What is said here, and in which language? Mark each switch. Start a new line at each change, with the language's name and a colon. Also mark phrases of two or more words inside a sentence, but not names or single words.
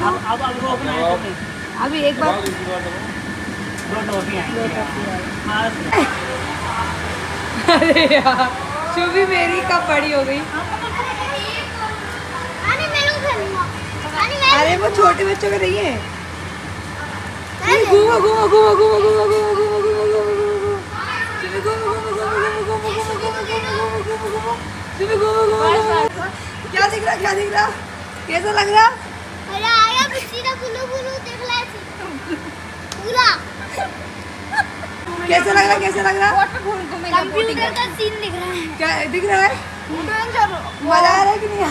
Hindi: अब रोकना है तुम्हें। अभी एक बार। दबाओ, दूसरी बार दबाओ। दो टॉफी आएंगी। हाँ। अरे यार शुभी मेरी कब बड़ी हो गई। अरे वो छोटे बच्चों के नहीं है। घूमो घूमो घूमो घूमो घूमो घूमो घूमो घूमो घूमो शुभी घूमो घूमो घूमो घूमो घूमो घूमो घूमो घूमो घूमो शुभी घूमो घूमो। क्या दिख रहा, क्या दिख रहा, कैसा लग रहा? अरे आया बिस्सी का गुल्लू गुल्लू देख ले पूरा। कैसा लग रहा, कैसा लग रहा? कंप्यूटर का सीन दिख रहा है। क्या दिख रहा है? मजा आ रहा है कि नहीं?